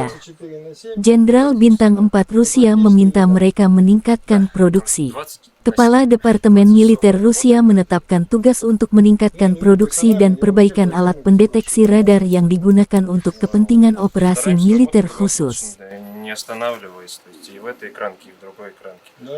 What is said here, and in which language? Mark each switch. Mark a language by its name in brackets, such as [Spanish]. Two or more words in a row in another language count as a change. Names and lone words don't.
[Indonesian] Jenderal Bintang 4 Rusia meminta mereka meningkatkan produksi. Kepala Departemen Militer Rusia menetapkan tugas untuk meningkatkan produksi dan perbaikan alat pendeteksi radar yang digunakan untuk kepentingan operasi militer khusus. [Russian] Не останавливаясь, то есть и в этой экранке, и в другой экранке. Да?